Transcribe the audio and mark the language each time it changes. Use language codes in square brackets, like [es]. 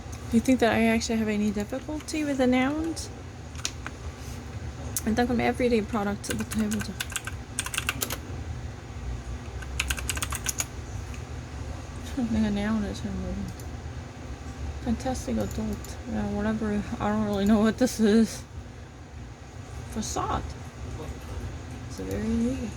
[en] Do you think that I actually have any difficulty with the nouns? [ko] 일단 그럼 [en] everyday product [ko] 부터 해보자. 내가 noun을 잘 모르. [en] Fantastic adult. Yeah, whatever. I don't really know what this is. Facade. It's very new.